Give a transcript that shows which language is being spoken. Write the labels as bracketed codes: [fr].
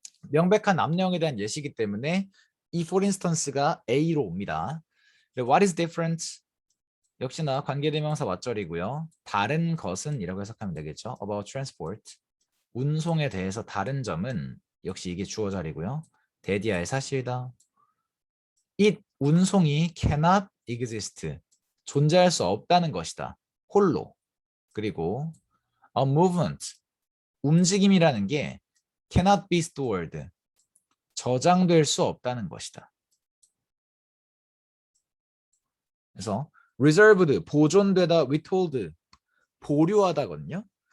[ko] 명백한 압력에 대한 예시이기 때문에 이 for instance 가 A로 옵니다. [en] What is different? [ko] 역시나 관계대명사 왓절이고요. 다른 것은 이라고 해석하면 되겠죠. [en] About transport. [ko] 운송에 대해서 다른 점은 역시 이게 주어 자리고요. 대디아의 사실이다. [en] It, 운송이 cannot exist. [ko] 존재할 수 없다는 것이다. 홀로. 그리고 a movement, 움직임이라는 게 cannot be stored, 저장될 수 없다는 것이다. 그래서 reserved, 보존되다, withhold, 보류하다거든요.